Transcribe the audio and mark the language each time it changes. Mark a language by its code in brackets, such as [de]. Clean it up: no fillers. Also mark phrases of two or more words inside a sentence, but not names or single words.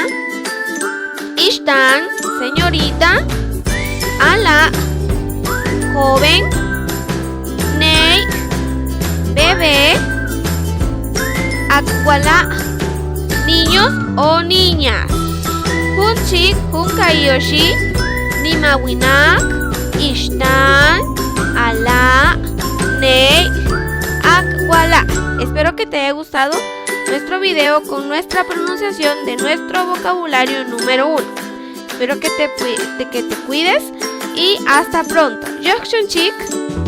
[es] Ishtan, señorita. Ala, joven. Ney, bebé. Akwala, niños o niñas. [cak] Hunchik, Hun Kaioshi. Nima Winak, Ishtan, Ala, Ney, Akwala. [es] Espero que te haya gustado nuestro video con nuestra pronunciación de nuestro vocabulario número 1. Espero que te cuides y hasta pronto. [cak] Chik.